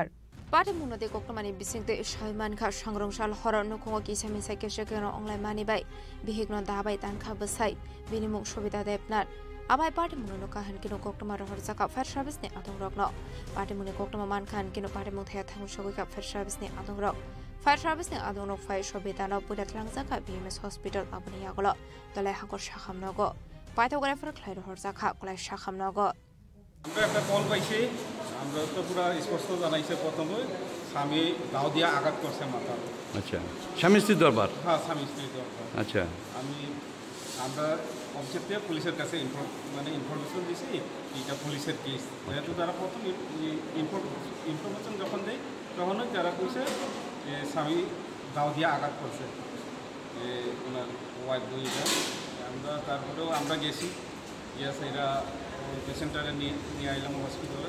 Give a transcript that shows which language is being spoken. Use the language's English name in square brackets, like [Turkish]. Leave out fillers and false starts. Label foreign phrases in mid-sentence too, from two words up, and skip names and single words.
[Kok Borok] पाटे मुनोदे कोक्टमानि बिसिंते सायमानखा सांग्रंसाल हरन नुकुंगो किसा मिसा केसो केरं उलाइमानि बाय बिहिकनो दाबाय दानखा बसाय बिनिमुं सबिता देबनाथ आबाय पाटे मुनो काहन किनो कोक्टमा रहर जाका फायर सर्भिस ने आदों रगनो पाटे मुने कोक्टमा मान खान किनो पाटे मुथया थांगु सगै का फायर सर्भिस ने आदों रग फायर सर्भिस ने आदों रग फायर सबिता न पुलाथलां जाका बीएमएस हॉस्पिटल आबनि यागलो दलाय हागर शाखाम नगो पाइथोग्राफार खलाय रहर जाका कलाय शाखाम नगो [Bangla] আমরা একটা কল পাইছি আমরা তো পুরো স্পষ্ট জানাইছে প্রথমে স্বামী দাও দিয়া আঘাত করছে মাথা আচ্ছা স্বামী স্ত্রী দরবার হ্যাঁ স্বামী স্ত্রী দরবার আচ্ছা আমরা অবজেক্টে পুলিশের কাছে ইনফরমেশন দিছি এটা পুলিশের কেস যেহেতু তারা প্রথম ইনফরমেশন যখন দেয় তখনই তারা কইছে যে স্বামী দাও দিয়া আঘাত করছে ওনার ওয়াইফ বইটা আমরা তারপরেও আমরা গেছি ইয়াস এরা পেশেন্টারে নিয়ে আইলাম হসপিটালে